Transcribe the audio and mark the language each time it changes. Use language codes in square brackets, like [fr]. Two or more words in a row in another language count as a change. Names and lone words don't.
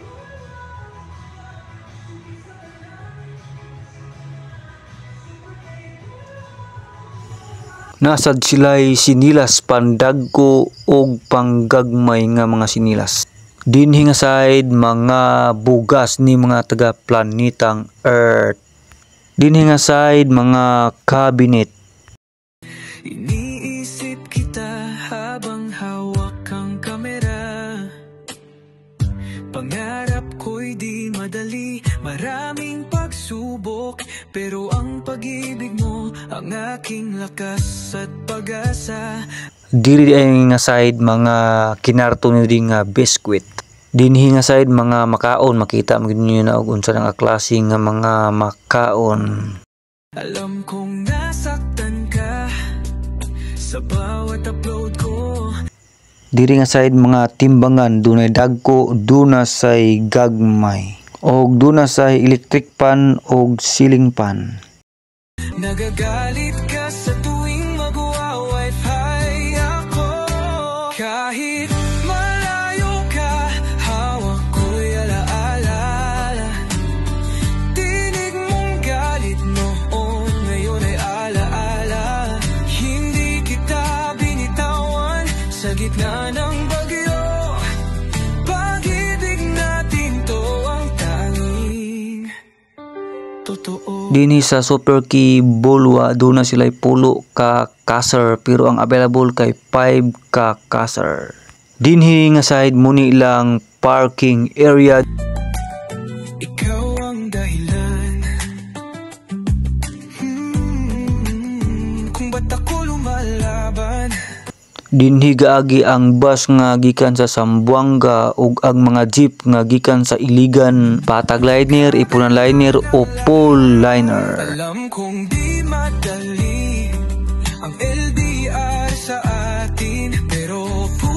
[ceb] Nasad sila'y sinilas pandagko og panggagmay nga mga sinilas. Dinhi nga side mga bugas ni mga taga planetang Earth. Dinhi nga side mga cabinet. [tl] Iniisip kita habang hawak ang kamera. Pangarap ko'y di madali, maraming pagsubok, pero ang pag-ibig mo ang aking lakas at pag-asa. [ceb] Diri ay nga side mga kinarton ni nga biskwit. Dinhi nga side mga makaon, makita mo niyo na og unsa nga klase nga mga makaon. [tl] Alam kong nasaktan ka sa bawat upload ko. [ceb] Diri nga side mga timbangan, dunay dagko, duna say gagmay, og duna say electric pan og ceiling fan. [tl] Nagagalit ka sa tuwing mag-wifi ako. Kahit malayo ka, hawak ko'y alaala. Tinig mong galit noon, ngayon ay alaala. Hindi kita binitawan sa gitna ng bagyo. Pag-ibig natin to ang tanging totoo. [ceb] Dinhi sa Super Key Bulwa duna sila'y pulo ka caser pero ang available kay 5 ka caser. Dinhi nga side muni lang parking area. [tl] Ikaw ang dahilan kung ba't ako lumalaban. [ceb] Dinhi gaagi ang bus nga gikan sa Zamboanga ug ang mga jeep nga gikan sa Iligan, Patag Liner, Ipunan Liner o Pole Liner. [tl] Alam kong di madali ang LDR sa atin, pero